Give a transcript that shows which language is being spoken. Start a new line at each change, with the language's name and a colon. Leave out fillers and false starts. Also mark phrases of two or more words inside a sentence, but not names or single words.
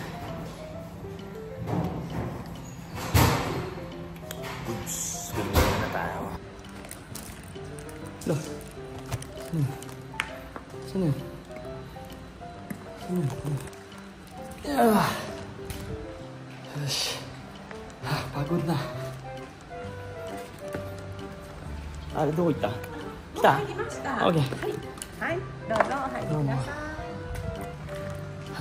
Filipino: Goods. Gumilin na tayo. Loh. Saan yun? Pagod na.
Japanese: どこ行った？来た？ OK。はい、どうぞ入ってください。